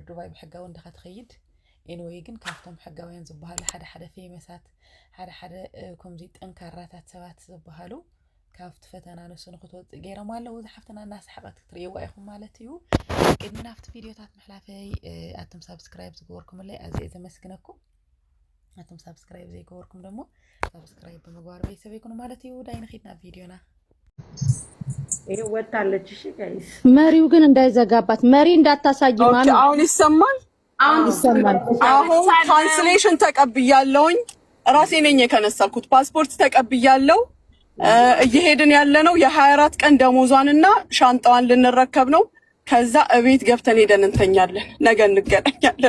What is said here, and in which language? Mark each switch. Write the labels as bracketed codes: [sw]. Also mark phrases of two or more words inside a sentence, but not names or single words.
[ti] ዱባይ ብሕጋዊ እንድኻ ትኸይድ ኤንወይ ግን ካብቶም ሕጋውያን ዝበሃሉ ሓደ ፌመሳት ሓደ ከምዚ ጠንካራታት ሰባት ዝበሃሉ ካብቲ ፈተና ንሱ ንኽትወፅእ ገይሮም ኣለዉ እዚ ሓፍትና እናሰሓቐት ክትርእይዋ ኢኹም ማለት እዩ ቅድሚ ናብቲ ቪድዮታት ምሕላፈይ ኣቶም ሳብስክራይብ ዝገበርኩምለይ ኣዝየ ዘመስግነኩም ኣቶም ሳብስክራይብ ዘይገበርኩም ደሞ ሳብስክራይብ ብምግባር ቤተሰብ ይኩኑ ማለት እዩ ዳይ ንኺድና ቪድዮና [am] ወጣለች። እሺ ጋይስ መሪው ግን እንዳይዘጋባት መሪ እንዳታሳይ ማለት አሁን ይሰማል። አሁን ትራንስሌሽን ተቀብያለሁኝ። ራሴ ነኝ የከነሳልኩት ፓስፖርት ተቀብያለሁ። እየሄድን ያለነው የ24 ቀን ደሞዟንና ሻንጣዋን ልንረከብ ነው። ከዛ እቤት ገብተን ሄደን እንተኛለን። ነገ እንገናኛለን።